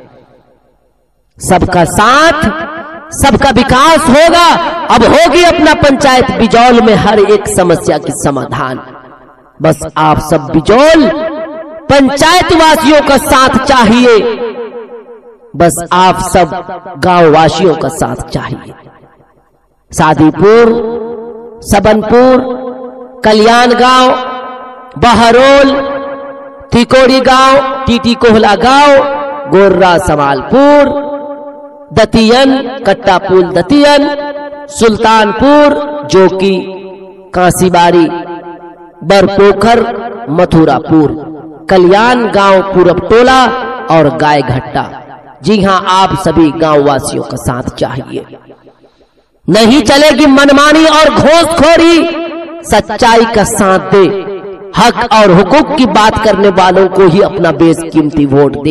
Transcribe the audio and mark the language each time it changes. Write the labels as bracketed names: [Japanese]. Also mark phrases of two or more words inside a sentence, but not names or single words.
[Hindi] सबका साथ, सबका विकास होगा। अब होगी अपना पंचायत बिजौल में हर एक समस्या की समाधान। बस आप सब बिजौल पंचायत वासियों का साथ चाहिए। बस आप सब गांव वासियों का साथ चाहिए। सादीपुर, सबनपुर, कल्याण गांव, बहरोल, तिकोड़ी गांव, टीटी कोहला गांव, गोर्रा समालपुर, दतियन, कट्टापुल दतियन, सुल्तानपुर, जोकी, कांसीबाड़ी, बरपोखर, मथुरापुर, कल्याण गांव, पूरब टोला और गाय घट्टा। जी हां, आप सभी गांव वासियों का साथ चाहिए। नहीं चलेगी मनमानी और घूसखोरी। सच्चाई का साथ दे। हक और हुकूक की बात करने वालों को ही अपना बेशकीमती वोट दे।